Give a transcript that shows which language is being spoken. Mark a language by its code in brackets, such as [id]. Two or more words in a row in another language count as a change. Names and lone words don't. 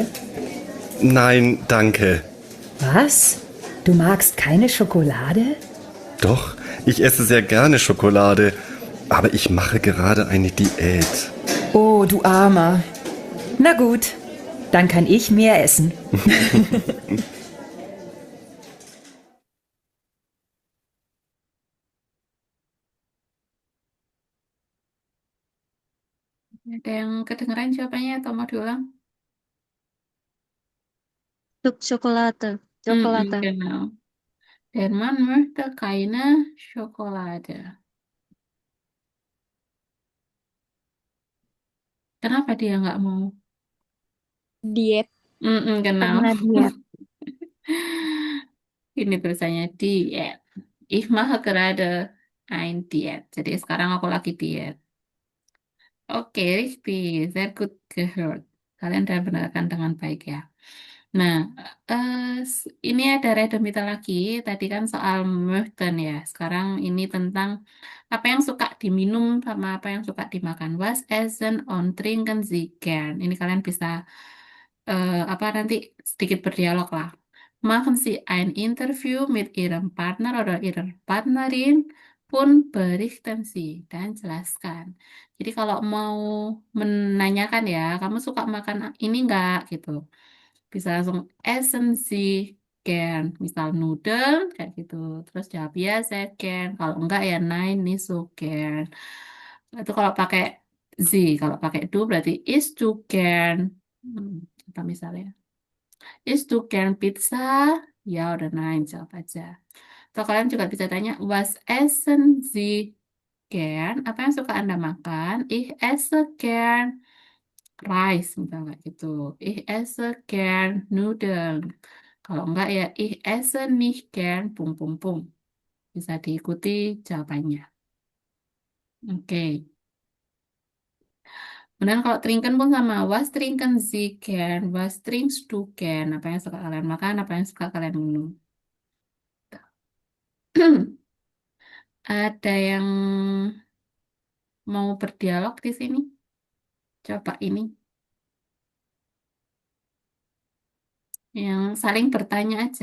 [de] Nein, danke. Was? Du magst keine Schokolade? Doch, ich esse sehr gerne Schokolade, aber ich mache gerade eine Diät. Oh, du Armer. Na gut, dann kann ich mehr essen. [id] Ada yang kedengeran jawabannya atau mau diulang? [de] Schokolade. Schokolade. Genau. Der Mann möchte keine Schokolade. [id] Kenapa dia nggak mau? Diet. [de] Genau. [id] Karena diet. Ini tulisannya diet. [de] Ich mache gerade ein Diet. [id] Jadi sekarang aku lagi diet. Oke, [de] richtig. Sehr gut gehört. [id] Kalian udah benarkan dengan baik ya. Nah, ini ada Redomita lagi. Tadi kan soal möchten ya. Sekarang ini tentang apa yang suka diminum sama apa yang suka dimakan. [de] Was essen und trinken Sie gern? [id] Ini kalian bisa apa nanti sedikit berdialog lah. [de] Machen Sie ein Interview mit Ihrem Partner oder Ihrer Partnerin pun berichten Sie [id] dan jelaskan. Jadi kalau mau menanyakan ya, kamu suka makan ini enggak gitu. Bisa langsung [de] essen Sie gern, [id] misal noodle kayak gitu. Terus jawab ya saya gern. Kalau enggak ya [de] nein nicht so gern. [id] Itu kalau pakai Sie, kalau pakai du berarti [de] isst du gern. [id] Apa misalnya? [de] Isst du gern Pizza? [id] Ya udah nein, jawab aja. Atau kalian juga bisa tanya, [de] was essen Sie gern? [id] Apa yang suka Anda makan? [de] Ich esse gern Rice, misalnya gitu. Ich esse gern Nudeln. [id] Kalau enggak ya, [de] ich esse nicht gern pung pung pung. [id] Bisa diikuti jawabannya. Oke. Kemudian kalau trinken pun sama. [de] Was trinken Sie gern? Was trinkst du gern? [id] Apa yang suka kalian makan? Apa yang suka kalian minum? Ada yang mau berdialog di sini? Coba ini. Yang saling bertanya aja.